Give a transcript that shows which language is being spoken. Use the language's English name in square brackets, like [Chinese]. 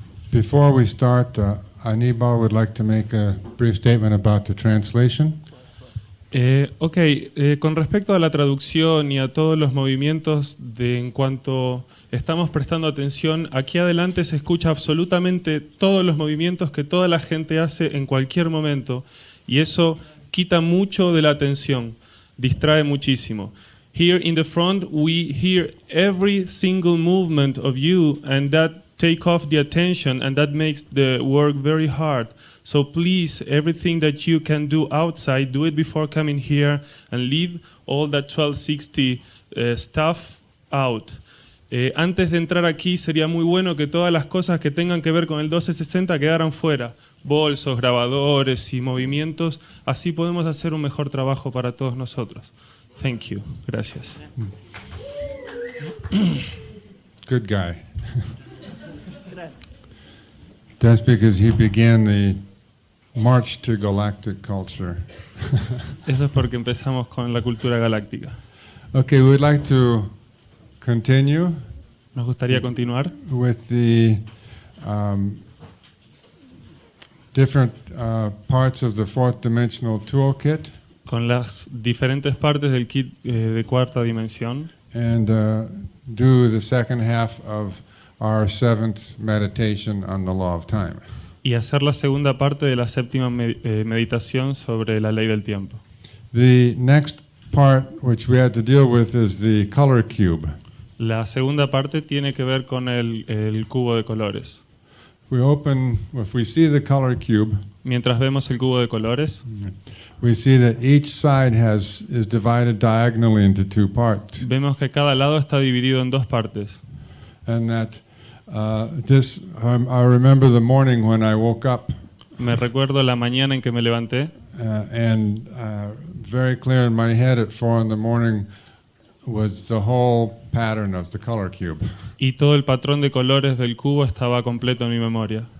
[English] Before we start, Anibal would like to make a brief statement about the translation. [Spanish] Con respecto a la traducción y a todos los movimientos en cuanto estamos prestando atención, aquí adelante se escucha absolutamente todos los movimientos que toda la gente hace en cualquier momento y eso quita mucho de la atención, distrae muchísimo. [English] Here in the front we hear every single movement of you and that take off the attention and that makes the work very hard. So please, everything that you can do outside, do it before coming here and leave all that 1260 stuff out. [Spanish] Antes de entrar aquí sería muy bueno que todas las cosas que tengan que ver con el 1260 quedaran fuera. Bolsos, grabadores y movimientos. Así podemos hacer un mejor trabajo para todos nosotros. [English] Thank you. [Spanish] Gracias. [English] Good guy. That's because he began the march to galactic culture. [Spanish] Eso es porque empezamos con la cultura galáctica. [English] Okay, we'd like to continue [Spanish] Nos gustaría continuar [English] with the different parts of the fourth dimensional toolkit [Spanish] con las diferentes partes del kit de cuarta dimensión [English] and do the second half of our seventh meditation on the law of time. [Spanish] y hacer la segunda parte de la séptima meditación sobre la ley del tiempo. [English] The next part which we had to deal with is the color cube. [Spanish] La segunda parte tiene que ver con el cubo de colores. [English] If we see the color cube, [Spanish] Mientras vemos el cubo de colores, [English] we see that each side is divided diagonally into two parts, [Spanish] vemos que cada lado está dividido en dos partes. [English] and that I remember the morning when I woke up, [Spanish] Me recuerdo la mañana en que me levanté [English] and very clear in my head at 4 in the morning was the whole pattern of the color cube. [Spanish] y todo el patrón de colores del cubo estaba completo en mi memoria.